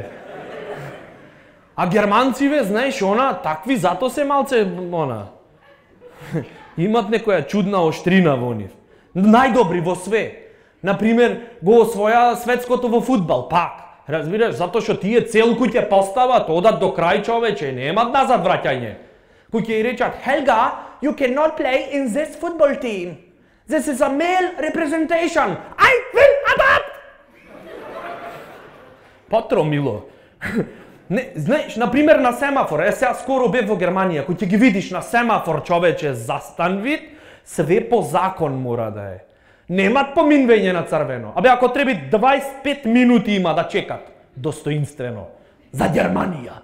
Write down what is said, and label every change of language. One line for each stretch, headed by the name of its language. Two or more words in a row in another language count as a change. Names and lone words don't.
Macedonian: А германциве, знаеш, она, такви зато се малце, она, имат некоја чудна оштрина во нив. Најдобри во све. Например, го освоја светското во фудбал, пак. Разбираш, затоа што тие целку ќе постават, одат до крај, човече, немат назад враќање. Кој ќе речат,
English: Helga, you cannot play in this football team. This is a male representation. I will adapt!
Macedonian: Патро, мило. Не, знаеш, например, на семафор, сега скоро бев во Германија, кој ќе ги видиш на семафор, човече, застан вид, све по закон мора да е. Немат поминвење на црвено. Абе, ако треби 25 минути има да чекат, достоинствено, за Германија.